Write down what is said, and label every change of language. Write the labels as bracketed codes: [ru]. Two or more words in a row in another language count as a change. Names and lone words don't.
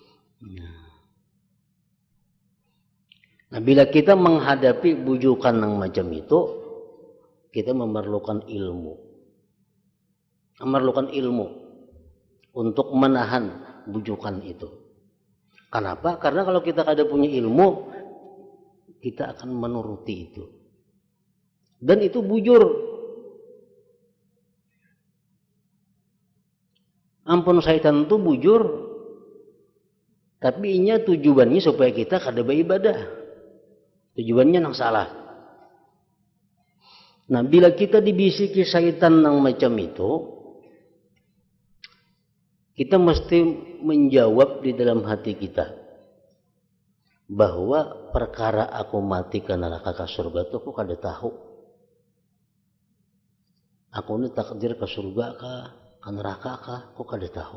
[id] Nah, bila kita menghadapi bujukan yang macam itu, kita memerlukan ilmu, untuk menahan bujukan itu. Kenapa? Karena kalau kita ada punya ilmu, kita akan menuruti itu. Dan itu bujur. Ampun syaitan itu bujur. Tapi inya tujuannya supaya kita kada beribadah. Tujuannya nang salah. Nah, bila kita dibisiki syaitan nang macam itu, kita mesti menjawab di dalam hati kita bahwa perkara aku mati ke neraka ke surga itu aku kada tahu. Aku ini takdir ke surga ke neraka aku kada tahu.